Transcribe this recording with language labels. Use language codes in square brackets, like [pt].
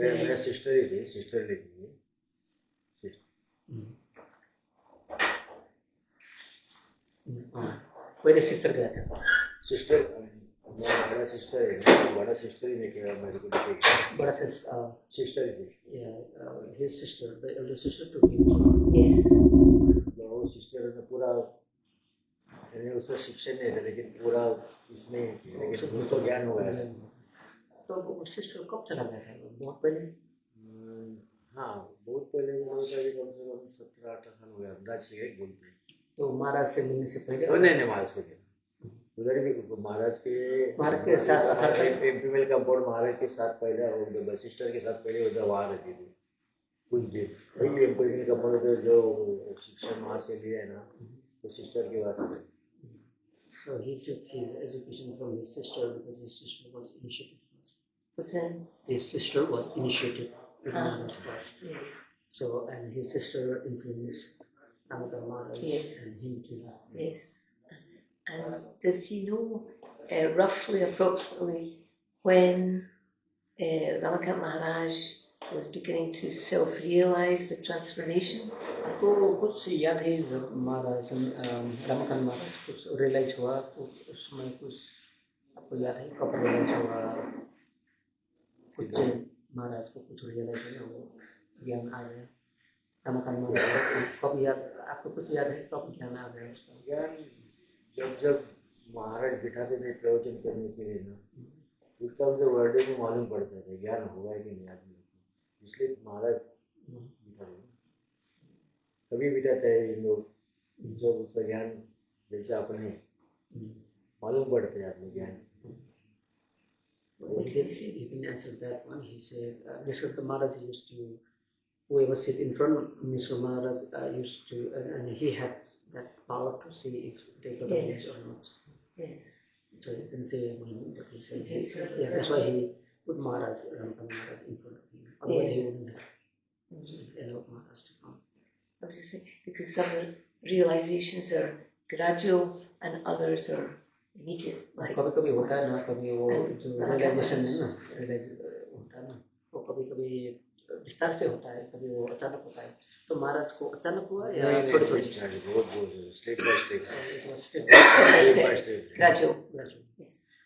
[hi] मेरा सिस्टर ही थी, सिस्टर लेती है। पहले सिस्टर गया था। सिस्टर बड़ा सिस्टर है, बड़ा सिस्टर ही ने किया मेरे को लेके। बड़ा सिस्टर ही थी। [en] his sister, the elder sister took him. yes. [hi] वो सिस्टर ने पूरा, यानी उसका शिक्षण नहीं था, लेकिन पूरा इसमें लेकिन उसको ज्ञान हुआ है। तो वो सिस्टर कब चला गया था? बहुत पहले? हाँ, बहुत पहले वो कम से कम 17-18 साल हो गया, अंदाज से एक बोलते हैं। तो महाराज से मिलने से पहले? नहीं, महाराज से उधर भी महाराज के साथ फीमेल कंपाउंड महाराज के साथ पहले सिस्टर के साथ पहले उधर वहाँ रहती थी कुछ दिन। वही फीमेल कंपाउंड जो शिक्षा वहाँ से लिया है ना, तो सिस्टर के बाद। [en] So he took his education from his sister because his sister was initiated first. What's that? His sister was initiated first. Yes. So and his sister influenced Ramakant Maharaj and him too. Yes. And does he know roughly, approximately, when Ramakant Maharaj was beginning to self-realize the transformation? [hi] तो कुछ याद है जब महाराज रमाकांत महाराज कुछ realise हुआ, उस समय कुछ आपको याद है कब रियलाइज हुआ? कुछ महाराज को कुछ रियलाइज हुआ, वो ज्ञान आ गया रमाकांत महाराज को? कब याद आपको कुछ याद है कब ज्ञान आ गया उसका? ज्ञान जब महाराज बिठाते थे प्रवचन करने के लिए ना, उसका मुझे वर्ड में मालूम पड़ता था ज्ञान होगा कि नहीं आदमी को, इसलिए महाराज बिठाते। कभी बिठाते हैं इन लोग जब उसका ज्ञान जैसे अपने मालूम पड़ते हैं आदमी ज्ञान। [en] He didn't answer that one. He said Nisargadatta Maharaj used to, whoever sit in front of Nisargadatta Maharaj used to, and he had that power to see if they got a message or not. Yes. So you can say when, but he said, yeah, that's why he put Maharaj, Ramakant Maharaj in front of him. Otherwise he wouldn't have allowed Maharaj to come. I was just saying, because some realizations are gradual and others are immediate. Like, [hi] कभी-कभी होता है ना, कभी वो जो realization है ना, realize होता है ना, वो कभी-कभी विस्तार से होता है, कभी वो अचानक होता है। तो महाराज को अचानक हुआ या थोड़ी-थोड़ी? [en] Step by step, gradual. Yes.